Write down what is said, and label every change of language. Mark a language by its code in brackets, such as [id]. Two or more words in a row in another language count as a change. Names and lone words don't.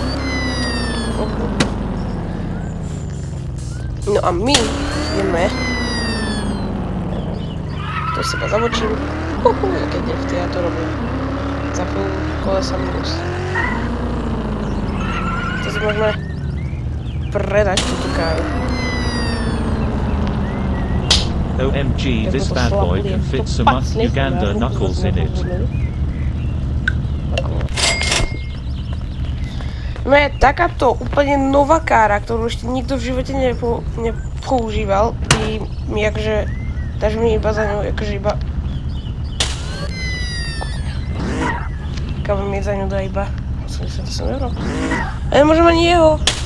[sk] No a my ideme. To seba zavočím. Jaké drifty, ja to robím. Za chvíľu kolesa minus. To si môžeme predať túto káru. [en] OMG, this bad boy can fit some Uganda knuckles in it. [sk] No je takáto úplne nová kára, ktorú ešte nikto v živote nepoužíval. I mi akože, dáš mi iba za ňu, akože iba... Káva mi za ňu dá iba 88 €. A nemôžem ani jeho.